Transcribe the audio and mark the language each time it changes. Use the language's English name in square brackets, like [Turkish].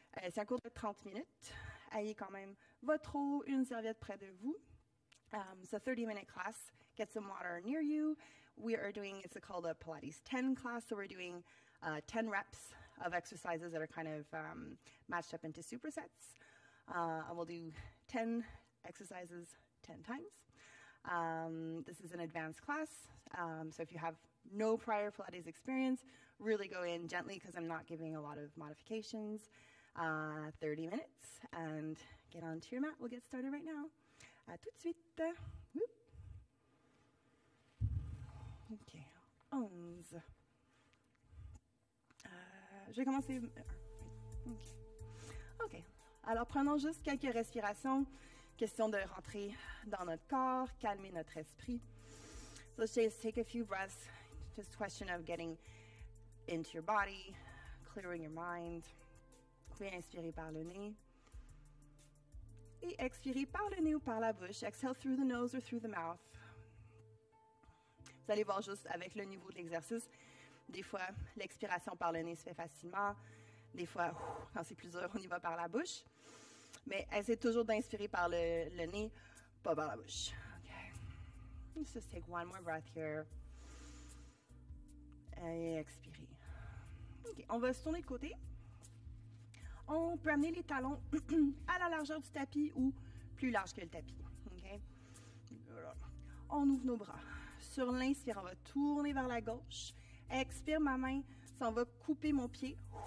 [French] C'est un cours de 30 minutes. Ayez quand même votre eau, une serviette près de vous. [English] It's a 30-minute class. Get some water near you. We are doing, it's called a Pilates 10 class, so we're doing 10 reps of exercises that are kind of matched up into supersets. And we'll do 10 exercises 10 times. This is an advanced class, so if you have no prior Pilates experience, really go in gently because I'm not giving a lot of modifications. 30 minutes, and get onto your mat. We'll get started right now. [French] À tout de suite. Whoop. OK. 11. Je vais commencer. OK. Alors, prenons juste quelques respirations. Question de rentrer dans notre corps, calmer notre esprit. [English] So let's just take a few breaths. Just a question of getting into your body, clearing your mind. [French] Vous pouvez inspirer par le nez. Et expirer par le nez ou par la bouche. [English] Exhale through the nose or through the mouth. [French] Vous allez voir juste avec le niveau de l'exercice. Des fois, l'expiration par le nez se fait facilement. Des fois, quand c'est plus dur, on y va par la bouche. Mais essayez toujours d'inspirer par le nez, pas par la bouche. Okay. [English] Let's just take one more breath here. [French] Et expirer. OK, on va se tourner de côté. On peut amener les talons à la largeur du tapis ou plus large que le tapis. Okay? Voilà. On ouvre nos bras. Sur l'inspire, on va tourner vers la gauche. Expire, ma main s'en va couper mon pied.